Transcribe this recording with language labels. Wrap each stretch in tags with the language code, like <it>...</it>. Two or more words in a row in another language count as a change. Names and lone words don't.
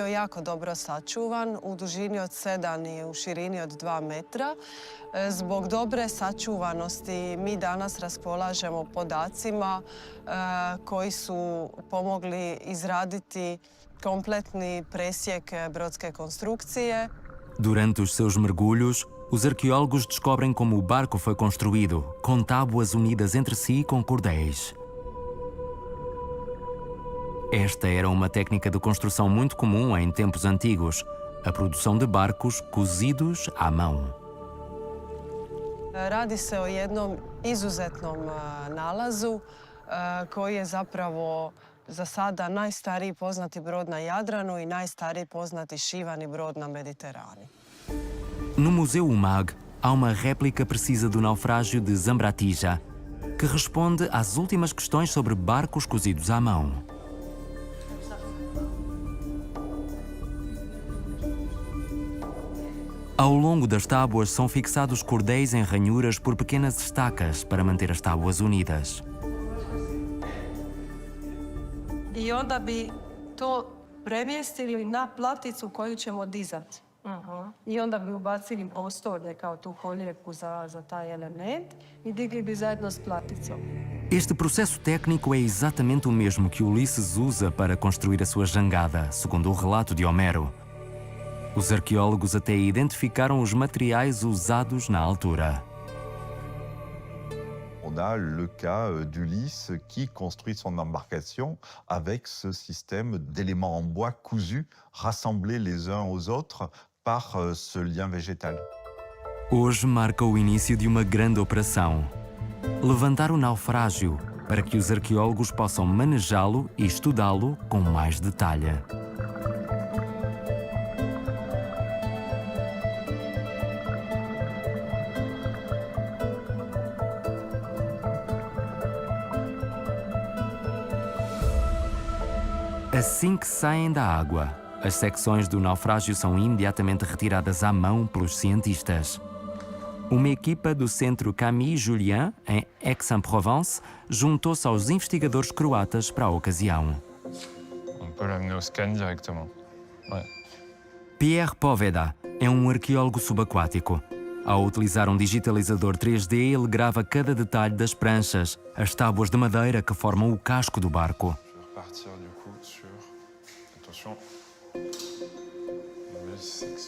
<hr>jako dobro sačuvan u dužini od 7 i u širini od 2 metra. Zbog dobre sačuvanosti mi danas raspolažemo podacima koji su pomogli izraditi kompletni presjek brodske konstrukcije.</hr> <pt>Durante os seus mergulhos, os arqueólogos descobrem como o barco foi construído, com tábuas unidas entre si com cordéis. Esta era uma técnica de construção muito comum em tempos antigos, a produção de barcos cozidos à mão.</pt> <hr>Radi se o jednom izuzetnom nalazu koji je zapravo za sada najstariji poznati brod na Jadranu i najstariji poznati šivani brod na Mediteranu.</hr> <pt>No Museu UMAG há uma réplica precisa do naufrágio de Zambratija, que responde às últimas questões sobre barcos cozidos à mão. Ao longo das tábuas são fixados cordéis em ranhuras por pequenas estacas para manter as tábuas unidas.</pt> <hr>I onda bi to premjestili na platicu koju ćemo dizati. I onda bi ubacili postolje kao tu koljeku za taj element i digli bi zajedno s platicom.</hr> <pt>Este processo técnico é exatamente o mesmo que Ulisses usa para construir a sua jangada, segundo o relato de Homero. Os arqueólogos até identificaram os materiais usados na altura.</pt> <fr>a le cas d'Ulysse qui construit son embarcation avec ce système d'éléments en bois cousus, rassemblés les uns aux autres par ce lien végétal.</fr> <pt>Hoje marca o início de uma grande operação: levantar o naufrágio para que os arqueólogos possam manejá-lo e estudá-lo com mais detalhe. Assim que saem da água, as secções do naufrágio são imediatamente retiradas à mão pelos cientistas. Uma equipa do Centro Camille Julien, em Aix-en-Provence, juntou-se aos investigadores croatas para a ocasião.</pt> <fr>On peut l'amener au scan directement. Ouais.</fr> <pt>Pierre Poveda é um arqueólogo subaquático. Ao utilizar um digitalizador 3D, ele grava cada detalhe das pranchas, as tábuas de madeira que formam o casco do barco.</pt> <fr>Repartir du coup sur... Attention. Nouvelle section.</fr>